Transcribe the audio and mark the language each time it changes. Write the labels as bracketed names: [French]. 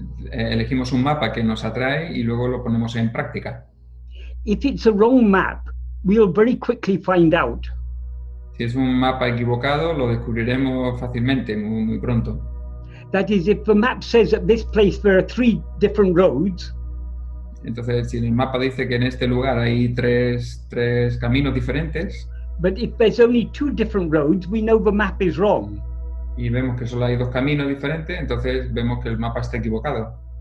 [Spanish] Elegimos un mapa que nos atrae y luego lo ponemos en práctica. [English] If it's a wrong map, we'll very quickly find out. [Spanish] Si es un mapa equivocado, lo descubriremos fácilmente, muy pronto. [English] That is, if the map says at this place there are 3 different roads, [Spanish] Entonces, si el mapa dice que en este lugar hay tres caminos diferentes, [English] but if there's only 2 different roads, we know the map is wrong. [Spanish] y vemos que solo hay 2 caminos diferentes, entonces vemos que el mapa está equivocado.